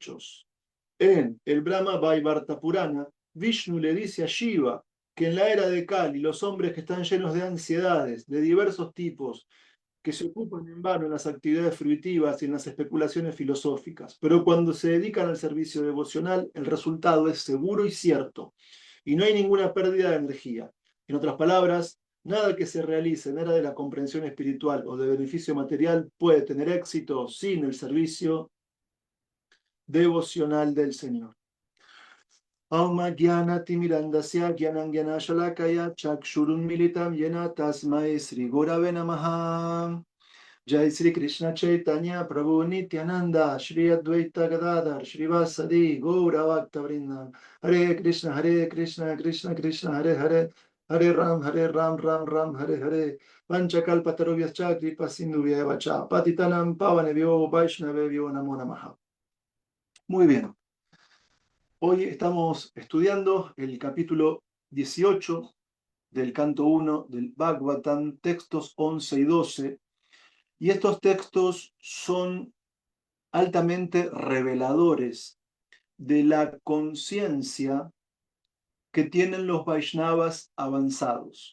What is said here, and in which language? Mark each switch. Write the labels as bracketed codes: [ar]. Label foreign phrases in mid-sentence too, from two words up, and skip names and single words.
[es] En el Brahma Vaivarta Purana, Vishnu le dice a Shiva que en la era de Kali los hombres que están llenos de ansiedades de diversos tipos, que se ocupan en vano en las actividades fruitivas y en las especulaciones filosóficas, pero cuando se dedican al servicio devocional, el resultado es seguro y cierto, y no hay ninguna pérdida de energía. En otras palabras, nada que se realice en era de la comprensión espiritual o de beneficio material puede tener éxito sin el servicio devocional del Señor. [sa] Auma Gyana Timirandasya Gyanan Gyanashalakaya Chakshurun Militam Yena Tasmai Sri Gurave Namaha. Jai Sri Krishna Chaitanya Prabhu Nityananda Shri Advaita Gadadhar Shrivasadi Gaura Bhakta Vrinda. Hare Krishna Krishna Krishna Hare Hare Hare Ram Ram Ram Hare Hare Panchakalpatarubhyas Kripa Sindhuvya Vacha Patitanam Pavanebhyo Vaishnavebhyo Namo Namaha. [es] Muy bien. Hoy estamos estudiando el capítulo 18 del canto 1 del Bhagavatam, textos 11 y 12, y estos textos son altamente reveladores de la conciencia que tienen los Vaishnavas avanzados.